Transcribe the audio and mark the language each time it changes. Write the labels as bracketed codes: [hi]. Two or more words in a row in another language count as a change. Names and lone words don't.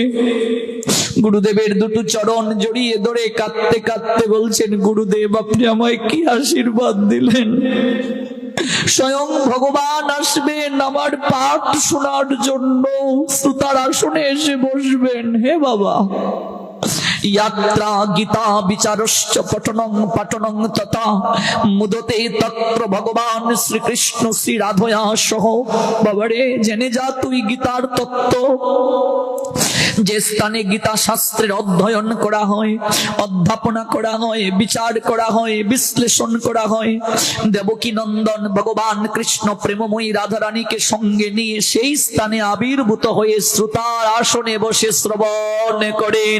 [bn] গুরুদেবের দুটো চরণ জড়িয়ে ধরে কাঁদতে কাঁদতে বলছেন, গুরুদেব আপনি আমায় কি আশীর্বাদ দিলেন? স্বয়ং ভগবান আসবেন আমার পাঠ শোনার জন্য, শ্রোতার আসনে এসে বসবেন। হে বাবা, [sa] यात्रा गीता विचारश्च पठनं पठनं तथा मुदते तत्र भगवान श्री कृष्ण श्री राधया सह। [bn] বাবারে জেনে যা তুই গীতার তত্ত্ব, যে স্থানে গীতা শাস্ত্রের অধ্যয়ন করা হয়, অধ্যাপনা করা হয়, বিচার করা হয়, বিশ্লেষণ করা হয়, দেবকী নন্দন ভগবান কৃষ্ণ প্রেমময়ী রাধারানীকে সঙ্গে নিয়ে সেই স্থানে আবির্ভূত হয়ে শ্রোতার আসনে বসে শ্রবণ করেন।